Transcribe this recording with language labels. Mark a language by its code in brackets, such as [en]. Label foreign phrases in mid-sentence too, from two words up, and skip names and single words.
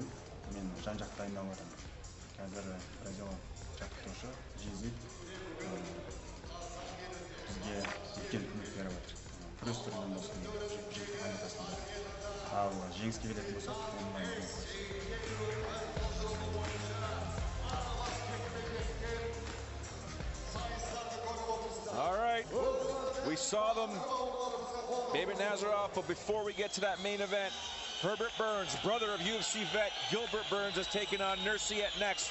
[kk] Мен жан-жақты дайындалып жатырмын. Қазір бразилиялық жаттықтырушы Жези бізге үлкен көмек беріп жатыр. Күрес түрінен болсын, жекпе-жектің аймақтасында. Ал жеңіске келетін болсақ, оның дайындығын көрсетеді. [en] All right, we saw them, David Nazarov, but before we get to that main event, Herbert Burns, brother of UFC vet Gilbert Burns, has taken on Nurseit next.